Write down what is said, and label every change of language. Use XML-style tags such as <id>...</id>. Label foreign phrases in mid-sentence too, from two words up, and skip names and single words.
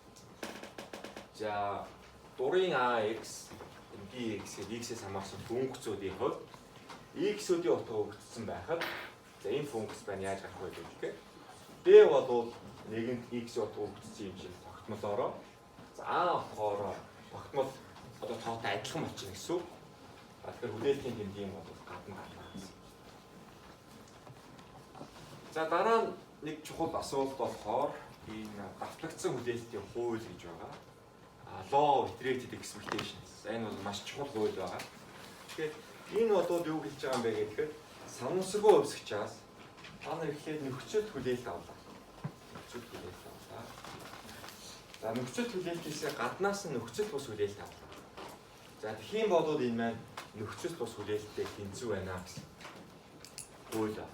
<mn>За дурын AX BX гэдэг X-с хамаарсан функцүүдийн хувьд X-үүдийн утга өгөгдсөн байхад за энэ функц байна яаж гарах вэ гэхээр B бол нэгэнт X-ийн утга өгөгдсөн юм шиг тогтмолоороо за A болохоор тогтмол одоо тоотой адилхан болчихно гэсэн үг. Тэгэхээр хүлээлтийн тэмдгийн бол гадна гарна гэсэн. За дараа нь нэг чухал асуулт болохоор энэ давтагдсан хүлээлтийн хууль гэж байгаа.</mn> <en>Law of iterated expectations.</en> <mn>Энэ бол маш чухал хууль байгаа. Тэгэхээр энэ бол юу хэлж байгаа юм бэ гэхээр санамсаргүй хувьсгчаас та нар эхлээд нөхцөл хүлээлт авлаа. Нөхцөл хүлээлт авлаа. За нөхцөл хүлээлтээс гаднаас нь нөхцөл бус хүлээлт авлаа. За тэгэх юм бол энэ маань нөхцөл бус хүлээлттэй тэнцүү байна гэсэн хууль байна.</mn>